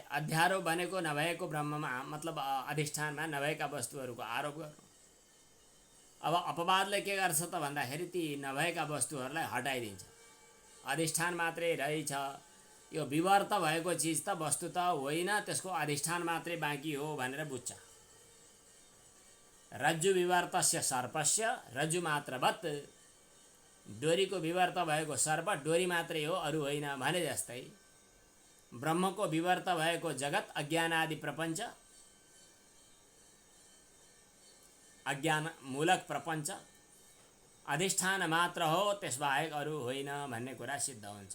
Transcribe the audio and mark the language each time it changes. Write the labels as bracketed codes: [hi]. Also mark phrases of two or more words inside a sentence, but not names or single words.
[ne] अध्यारोप भनेको नभएको ब्रह्ममा, मतलब अधिष्ठानमा नभएका वस्तुहरूको आरोप गर्नु। अब अपवादले के गर्छ त भन्दाखेरि ती नभएका वस्तुहरूलाई हटाइदिन्छ। अधिष्ठान मात्रै रहेछ, यो विवर्त भएको चिज त वस्तु त होइन, त्यसको अधिष्ठान मात्रै बाँकी हो भनेर बुझ्छ। [sa] रज्जु विवर्तस्य सर्पस्य रज्जु मात्रवत्। [ne] डोरीको विवर्त भएको सर्प डोरी मात्रै हो, अरू होइन भने जस्तै ब्रह्मको विवर्त भएको जगत, अज्ञान आदि प्रपञ्च, अज्ञान मूलक प्रपञ्च अधिष्ठान मात्र हो, त्यसबाहेक अरू होइन भन्ने कुरा सिद्ध हुन्छ।